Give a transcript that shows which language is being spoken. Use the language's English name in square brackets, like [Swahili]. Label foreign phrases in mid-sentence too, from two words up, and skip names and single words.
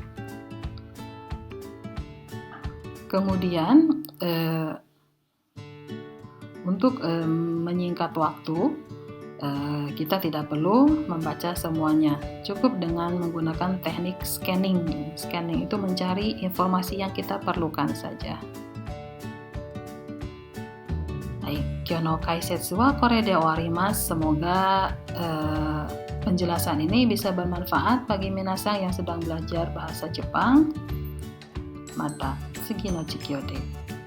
[Indonesian] Kemudian untuk menyingkat waktu, kita tidak perlu membaca semuanya. Cukup dengan menggunakan teknik scanning. Scanning itu mencari informasi yang kita perlukan saja. [Japanese] 今日の解説はこれで終わります. [Indonesian] Semoga penjelasan ini bisa bermanfaat bagi minasan yang sedang belajar bahasa Jepang. Mata sugi no chikyo de.